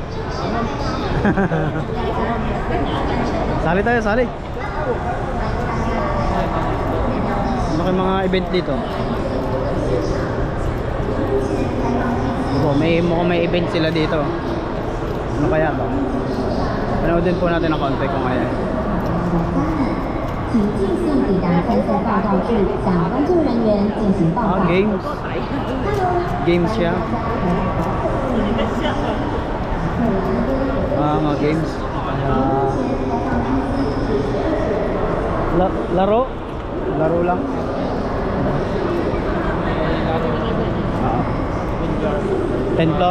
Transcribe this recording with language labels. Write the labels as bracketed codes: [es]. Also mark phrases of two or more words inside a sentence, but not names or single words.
[tl] Sali tayo, sali. Ano kaya mga event dito? Mukhang may event sila dito. Ano kaya ba? Panoodin po natin ang konti kung kaya. [zh] 请尽速抵达参赛报告处，向工作人员进行报告。 [tl] Games. Games siya. Mga games. Laro? Laro lang. 10 floor.